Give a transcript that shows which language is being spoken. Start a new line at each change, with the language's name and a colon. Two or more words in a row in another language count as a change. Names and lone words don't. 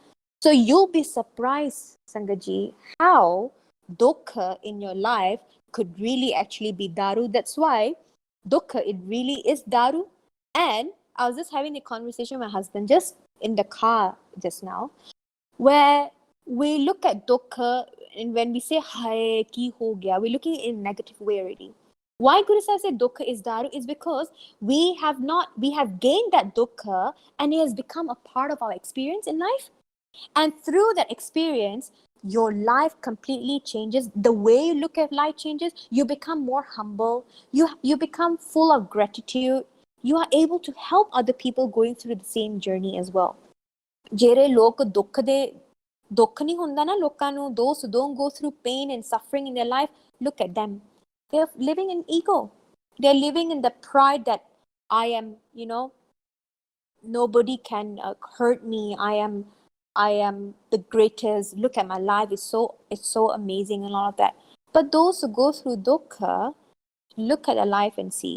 English: So you'll be surprised, Sangaji, how dukkha in your life could really actually be daru. That's why dukkha, it really is daru. And I was just having a conversation with my husband just in the car just now, where we look at dukkha, and when we say
Punjabi: ਹਾਏ ਕੀ ਹੋ ਗਿਆ,
English: we're looking in a negative way already. Why Guru Sahib said dukkha is daru is because we have gained that dukkha and it has become a part of our experience in life. And through that experience, your life completely changes. The way you look at life changes. You become more humble. You become full of gratitude. You are able to help other people going through the same journey as well.
Punjabi: ਜਿਹੜੇ ਲੋਕ ਦੁੱਖ ਨਹੀਂ ਹੁੰਦਾ ਨਾ ਲੋਕਾਂ ਨੂੰ,
English: those who don't go through pain and suffering in their life, look at them. They're living in ego. They're living in the pride that I am, nobody can hurt me. I am the greatest. Look at my life. It's so amazing and all of that. But those who go through dukkha, look at their life and see.